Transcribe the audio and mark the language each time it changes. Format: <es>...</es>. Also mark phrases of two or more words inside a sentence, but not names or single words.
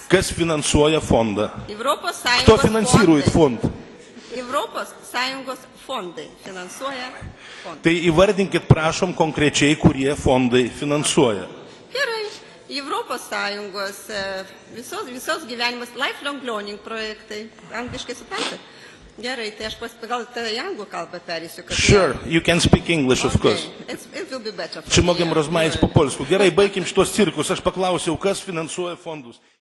<lt>Kas finansuoja fondą? Europos Sąjungos</lt> <ru>Кто финансирует фонд?</ru> <lt>Europos Sąjungos fondai finansuoja fondą. Tai įvardinkit, prašom, konkrečiai, kurie fondai finansuoja. Gerai. Europos Sąjungos visos gyvenimas</lt> <en>lifelong learning</en> <lt>projektai. Angliškai suprantate? Gerai, tai aš gal į anglų kalbą perėsiu.</lt> <en>Sure, you can speak English, of course. It will be better for</en> <pl>Czy</pl> <en>me,</en> <pl>mogę</pl> <en>yeah.</en> <pl>rozmawiać po polsku?</pl> <lt>Gerai, baigim šitos cirkus. Aš paklausiau, kas finansuoja fondus.</lt>